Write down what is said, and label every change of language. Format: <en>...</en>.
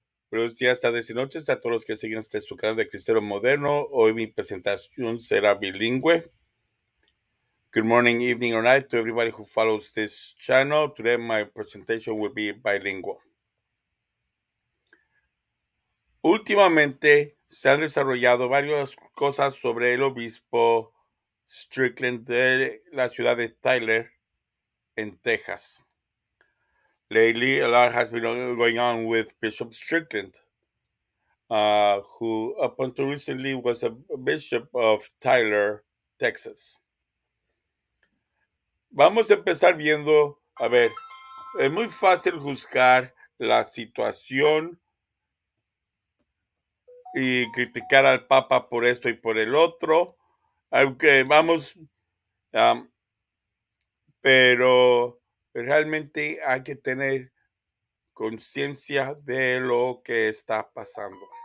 <es>Buenos días, tardes y noches a todos los que siguen su canal de Cristiano Moderno. Hoy mi presentación será bilingüe.</es> <en>Good morning, evening, or night to everybody who follows this channel. Today my presentation will be bilingual.</en> <es>Últimamente se han desarrollado varias cosas sobre el obispo Strickland de la ciudad de Tyler, en Texas.</es> <en>Lately, a lot has been going on with Bishop Strickland, who up until recently was a bishop of Tyler, Texas.</en> <es>Vamos a empezar viendo, es muy fácil juzgar la situación y criticar al Papa por esto y por el otro, aunque pero realmente hay que tener conciencia de lo que está pasando.</es>